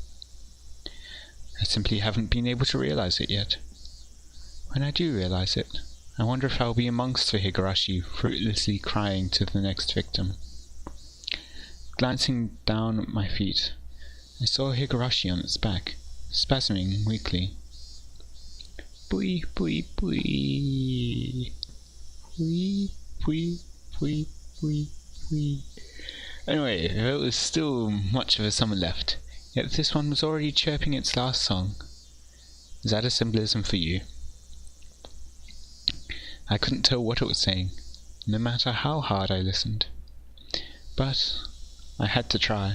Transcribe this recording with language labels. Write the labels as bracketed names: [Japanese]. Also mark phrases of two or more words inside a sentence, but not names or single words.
[English] I simply haven't been able to realize it yet. When I do realize it, I wonder if I'll be amongst the Higurashi fruitlessly crying to the next victim. Glancing down at my feet, I saw a Higurashi on its back, spasming weakly. Pui, pui, pui. Pui, pui, pui, pui, pui. Anyway, there was still much of a summer left, yet this one was already chirping its last song. Is that a symbolism for you? I couldn't tell what it was saying, no matter how hard I listened. But I had to try.